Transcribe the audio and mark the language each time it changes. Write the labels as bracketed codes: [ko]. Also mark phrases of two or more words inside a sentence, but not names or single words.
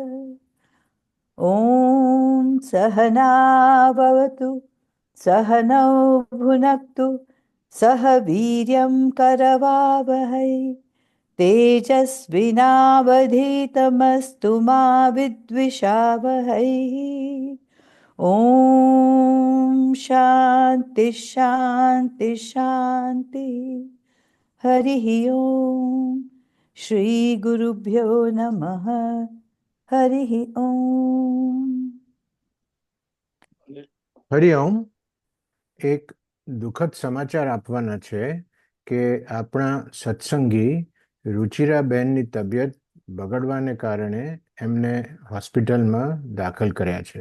[sa] ॐ सहना भवतु सहनौ भुनक्तु सह वीर्यं करवावहै तेजस्विनावधीतमस्तु मा विद्विषावहैः। ॐ शान्ति शान्ति शान्ति। हरिः ॐ श्रीगुरुभ्यो नमः। हरिः ॐ। હરિઓમ. [gu] એક દુઃખદ સમાચાર આપવાના છે કે આપણા સત્સંગી રુચિરાબેનની તબિયત બગડવાને કારણે એમને હોસ્પિટલમાં દાખલ કર્યા છે.